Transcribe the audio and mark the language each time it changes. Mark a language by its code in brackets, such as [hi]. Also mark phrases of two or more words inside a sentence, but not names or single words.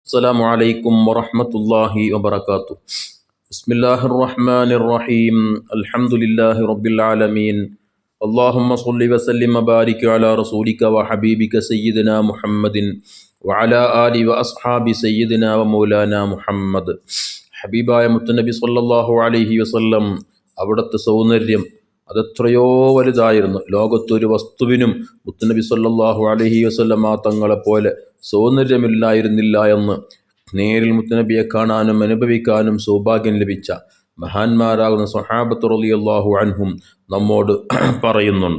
[ar] السلام عليكم ورحمة الله وبركاته. بسم الله الرحمن الرحيم. الحمد لله رب العالمين. اللهم صل وسلم وبارك على رسولك وحبيبك سيدنا محمد وعلى آله وأصحاب سيدنا ومولانا محمد. [ml] ഹബീബായ മുത്തുനബി [ar] صلى الله عليه وسلم [ml] അവിടുത്തെ സൗന്ദര്യം അതെത്രയോ വലുതായിരുന്നു. ലോകത്തൊരു വസ്തുവിനും മുത്തുനബി [ar] صلى الله عليه وسلم [ml] തങ്ങളെപ്പോലെ സൗന്ദര്യമില്ലായിരുന്നില്ല എന്ന് നേരിൽ മുത്തുനബിയെ കാണാനും അനുഭവിക്കാനും സൗഭാഗ്യം ലഭിച്ച മഹാന്മാരാകുന്ന സ്വഹാബത്ത് [ar] رضي الله عنهم [ml] നമ്മോട് പറയുന്നുണ്ട്.